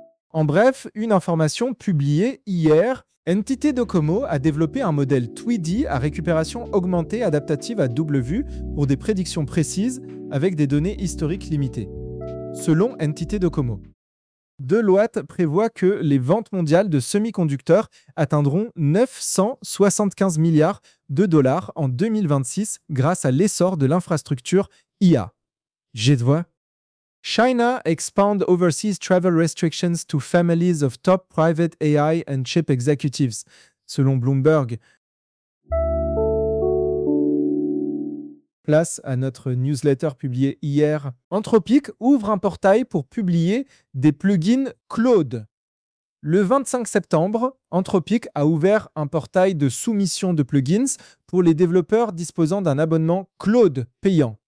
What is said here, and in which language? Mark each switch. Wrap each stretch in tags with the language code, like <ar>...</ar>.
<fr>En bref, une information publiée hier, NTT Docomo a développé un modèle Tweedy à récupération augmentée adaptative à double vue pour des prédictions précises avec des données historiques limitées. Selon NTT Docomo, Deloitte prévoit que les ventes mondiales de semi-conducteurs atteindront 975 milliards de dollars en 2026 grâce à l'essor de l'infrastructure IA. J'ai de voix.</fr> <en>China expand overseas travel restrictions to families of top private AI and chip executives,</en> <fr>selon Bloomberg. Place à notre newsletter publié hier. Anthropic ouvre un portail pour publier des plugins Claude. Le 25 septembre, Anthropic a ouvert un portail de soumission de plugins pour les développeurs disposant d'un abonnement Claude payant.</fr>